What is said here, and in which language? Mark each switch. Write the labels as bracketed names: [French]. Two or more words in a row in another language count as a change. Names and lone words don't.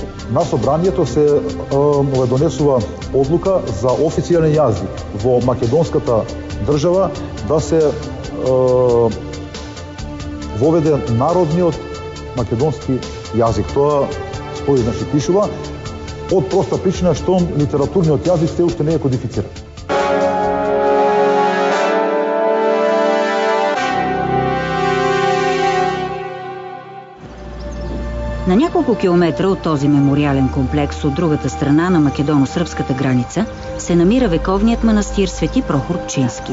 [Macedonian] На собранието се донесува одлука за официјален јазик во македонската држава да се воведе народниот македонски јазик. Тоа стои, значи, пишува од проста причина што литературниот јазик се уште не е кодифициран. [Bulgarian] На няколко километра от този мемориален комплекс от другата страна на македоно-сръбската граница се намира вековният манастир Свети Прохор Пчински.